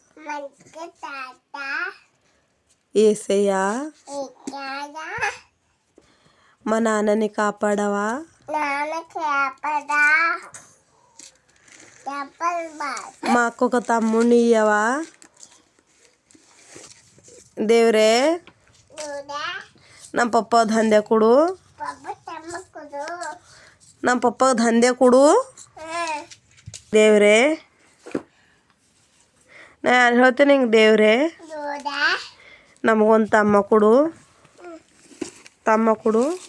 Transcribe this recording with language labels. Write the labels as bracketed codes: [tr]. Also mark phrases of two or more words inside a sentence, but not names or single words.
[te] యేసయ్యా మా నాన్నని కాపాడవా? మాకు ఒక తమ్ముడిని ఇయ్యవా? [kn] ದೇವ್ರೇ ನಮ್ಮ ಪಪ್ಪ ದಂಧೆ ಕೊಡು, ನಮ್ಮ ಪಪ್ಪ ದಂಧೆ ಕೊಡು ದೇವ್ರೇ. ನಾನು ಹೇಳ್ತೀನಿ ಹಿಂಗೆ, ದೇವ್ರೇ ನಮಗೊಂದು ತಮ್ಮ ಕೊಡು, ತಮ್ಮ ಕೊಡು.